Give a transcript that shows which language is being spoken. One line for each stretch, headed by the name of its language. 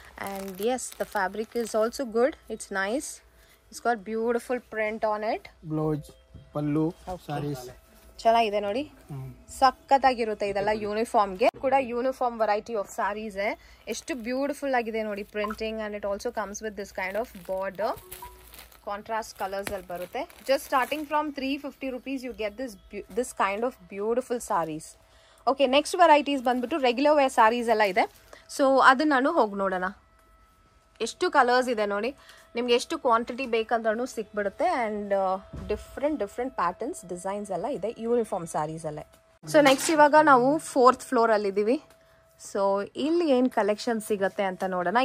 English: And yes, the fabric is also good. It's nice. It's got beautiful print on it. Blouse, pallu, sarees.
Kannada: ಚೆನ್ನಾಗಿದೆ ನೋಡಿ, ಸಖತ್ತಾಗಿರುತ್ತೆ. ಇದೆಲ್ಲ ಯೂನಿಫಾರ್ಮ್ಗೆ ಕೂಡ
English: Uniform variety of sarees.
Kannada: ಎಷ್ಟು beautiful ಆಗಿದೆ ನೋಡಿ printing.
English: And it also comes with this kind of border.
Kannada: Contrast colours ಅಲ್ಲಿ ಬರುತ್ತೆ.
English: Just starting from 350 rupees you get this kind of beautiful sarees.
Kannada: Okay, next varieties ಬಂದ್ಬಿಟ್ಟು ರೆಗ್ಯುಲರ್ ವೇರ್ ಸಾರೀಸ್ ಎಲ್ಲ ಇದೆ. So ಅದನ್ನ ನಾನು ಹೋಗಿ ನೋಡೋಣ. ಎಷ್ಟು ಕಲರ್ಸ್ ಇದೆ ನೋಡಿ. ನಿಮ್ಗೆ ಎಷ್ಟು ಕ್ವಾಂಟಿಟಿ ಬೇಕಂದ್ರೂ ಸಿಕ್ಬಿಡುತ್ತೆ. ಆ್ಯಂಡ್ ಡಿಫ್ರೆಂಟ್ ಪ್ಯಾಟರ್ನ್ಸ್, ಡಿಸೈನ್ಸ್ ಎಲ್ಲ ಇದೆ ಯೂನಿಫಾರ್ಮ್ ಸಾರೀಸಲ್ಲೇ. ಸೊ ನೆಕ್ಸ್ಟ್ ಇವಾಗ ನಾವು 4th ಫ್ಲೋರ್ ಅಲ್ಲಿ ಇದ್ದೀವಿ. ಸೊ ಇಲ್ಲಿ ಏನು ಕಲೆಕ್ಷನ್ ಸಿಗುತ್ತೆ ಅಂತ ನೋಡೋಣ.